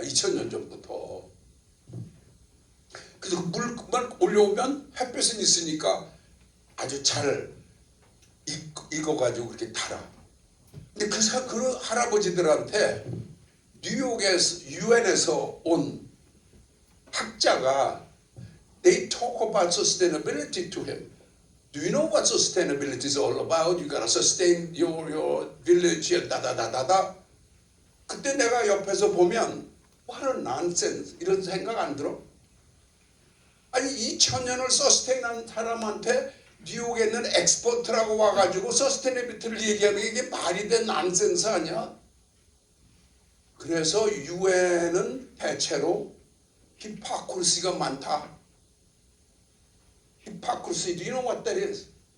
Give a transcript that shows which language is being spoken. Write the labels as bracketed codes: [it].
[ko] 2000년 전부터. 그래서 그 물만 올려오면 햇볕은 있으니까 아주 잘 익어가지고 그렇게 달아. 근데 그 할아버지들한테 뉴욕에서 유엔에서 온 학자가 [en] they talk about sustainability to him. Do you know what sustainability is all about? You gotta sustain your village, 다다다다다. [ko] 그때 내가 옆에서 보면 [en] what a nonsense [ko] 이런 생각 안 들어? 아니 2000년을 서스테인한 사람한테 뉴욕에 있는 엑스퍼트라고 와가지고 서스테이너빌리티를 얘기하는 게 이게 말이 된 난센스 아니야? 그래서 유엔은 대체로 히포크리시가 많다. [en] 히포크리시, do you know what that is?